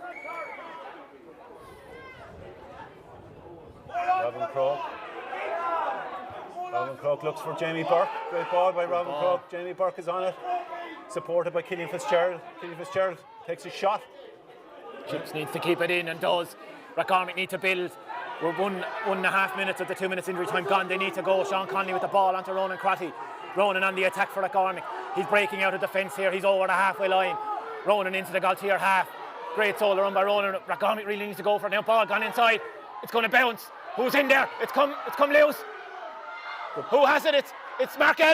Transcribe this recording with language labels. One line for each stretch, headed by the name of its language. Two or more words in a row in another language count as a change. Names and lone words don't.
English: Robin Croke looks for Jamie Burke. Great ball by Robin Croke. Jamie Burke is on it. Supported by Killian Fitzgerald. Killian Fitzgerald takes a shot. Chips needs to keep it in and does. Rathgormack need to build. We're 1.5 minutes of the 2 minutes injury time gone. They need to go. Sean Connolly with the ball onto Ronan Crotty. Ronan on the attack for Rathgormack. He's breaking out of defence here. He's over the halfway line. Ronan into the Gaultier half. Great solar run by Ronan. Rathgormack really needs to go for it now. Ball gone inside. It's going to bounce. Who's in there? It's come loose. Who has it? It's Mark Elf.